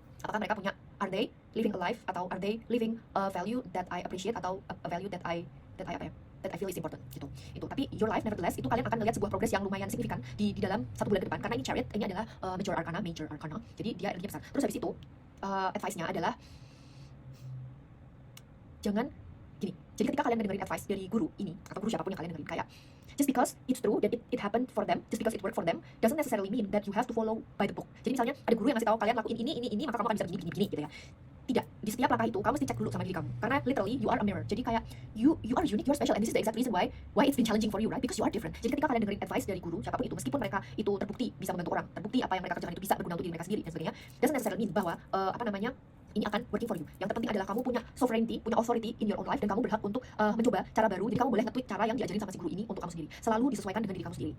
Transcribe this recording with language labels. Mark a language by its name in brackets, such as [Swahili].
[Indonesian] Apakah mereka [English] are they living a life, atau are they living a value that I appreciate, atau a value that I feel is important [Indonesian] gitu. Itu. Tapi [English] your life nevertheless, [Indonesian] itu kalian akan melihat sebuah progress yang lumayan signifikan di dalam 1 bulan ke depan, karena ini chariot, ini adalah major arcana. Jadi dia energinya besar. Terus habis itu advice-nya adalah jangan gini. Jadi ketika kalian dengerin advice dari guru ini, atau guru siapapun yang kalian dengerin, kayak [English] just because it's true that it happened for them, just because it worked for them, doesn't necessarily mean that you have to follow by the book. [Indonesian] Jadi misalnya ada guru yang ngasih tahu kalian lakuin ini, maka kamu akan bisa begini gitu ya. Tidak, di setiap langkah itu kamu mesti cek dulu sama diri kamu, karena [English] literally you are a mirror. [Indonesian] Jadi kayak [English] you are unique, you are special, and this is the exact reason why it's been challenging for you, right? Because you are different. [Indonesian] Jadi ketika kalian dengerin advice dari guru siapapun itu, meskipun mereka itu terbukti bisa membantu orang, terbukti apa yang mereka kerjakan itu bisa berguna untuk diri mereka sendiri dan sebagainya, [English] doesn't necessarily mean [Indonesian] bahwa ini akan [English] working for you. [Indonesian] Yang terpenting adalah kamu punya sovereignty, punya [English] authority in your own life, [Indonesian] dan kamu berhak untuk mencoba cara baru. Jadi kamu boleh nge-tweak cara yang diajarin sama si guru ini untuk kamu sendiri. Selalu disesuaikan dengan diri kamu sendiri.